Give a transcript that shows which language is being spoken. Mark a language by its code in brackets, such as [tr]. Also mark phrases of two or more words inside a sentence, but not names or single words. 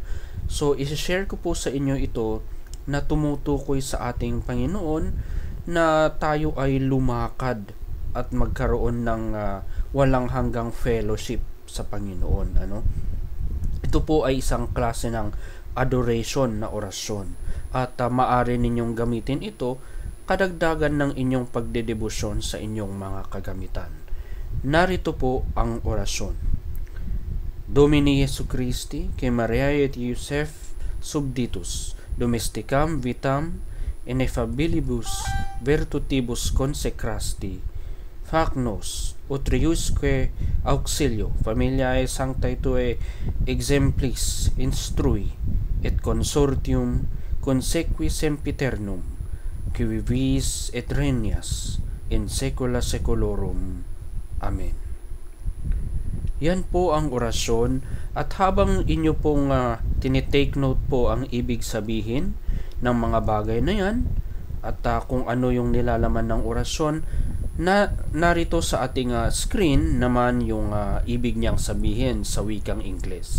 [tl] So, isi-share ko po sa inyo ito na tumutukoy sa ating Panginoon na tayo ay lumakad at magkaroon ng walang hanggang fellowship sa Panginoon. Ito po ay isang klase ng adoration na orasyon at maaari ninyong gamitin ito kadagdagan ng inyong pagdedebosyon sa inyong mga kagamitan. Narito po ang orasyon. [la] Domini Jesu Christi, que Maria et Iosef subditus, domesticam vitam ineffabilibus virtutibus consecrasti, fac nos, utriusque auxilio, familiae sanctae Tuae exemplis instrui, et consortium consequi sempiternum, qui vivis et regnas in saecula saeculorum. Amen. [tl] Yan po ang orasyon, at habang inyo pong tinitake note po ang ibig sabihin ng mga bagay na yan, at kung ano yung nilalaman ng orasyon, narito sa ating screen naman yung ibig niyang sabihin sa wikang Ingles.